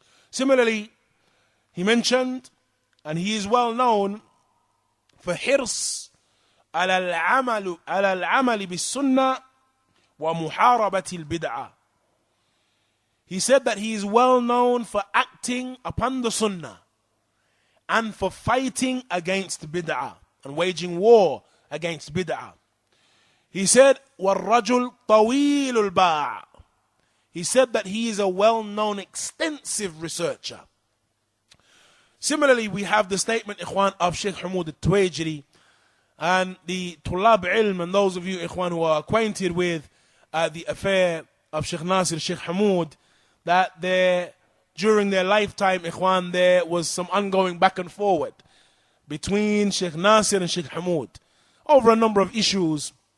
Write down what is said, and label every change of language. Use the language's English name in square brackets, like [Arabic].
[English] Similarly, he mentioned, and he is well known for hirs [Arabic] على العمل بالسنة ومحاربة البدعة. [English] He said that he is well known for acting upon the sunnah and for fighting against bid'ah and waging war against bid'ah. He said, [Arabic] وَالرَّجُلْ طَوِيلُ الْبَاعِ. [English] He said that he is a well-known, extensive researcher. Similarly, we have the statement, Ikhwan, of Shaykh Hamoud al-Tuwajiri, and the Tulab Ilm, and those of you, Ikhwan, who are acquainted with the affair of Shaykh Nasir, Shaykh Hamoud, that during their lifetime, Ikhwan, there was some ongoing back and forward between Shaykh Nasir and Shaykh Hamoud over a number of issues.